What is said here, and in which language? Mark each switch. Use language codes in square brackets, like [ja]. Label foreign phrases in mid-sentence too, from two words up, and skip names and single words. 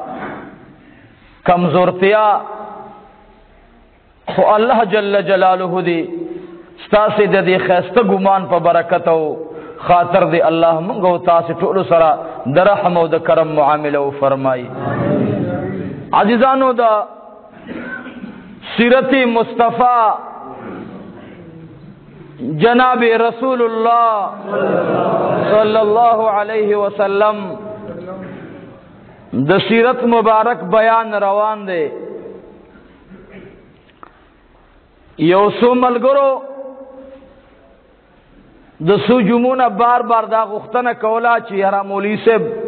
[ps] کمزورتیا خو [ar] الله جل جلاله [ps] دې ستاسو د دې خسته ګمان په برکت او خاطر دې الله موږ او تاسو ټول سره د رحم او د کرم معامله او فرمایي عزیزانو دا سیرت مصطفی جناب رسول اللہ [ar] صلی اللہ علیہ وسلم [ps] د سیرت مبارک بیان روان دے یو سو ملګرو د سو جمعونه بار بار دا غوښتنه کوله چې یاره مولوي صاحب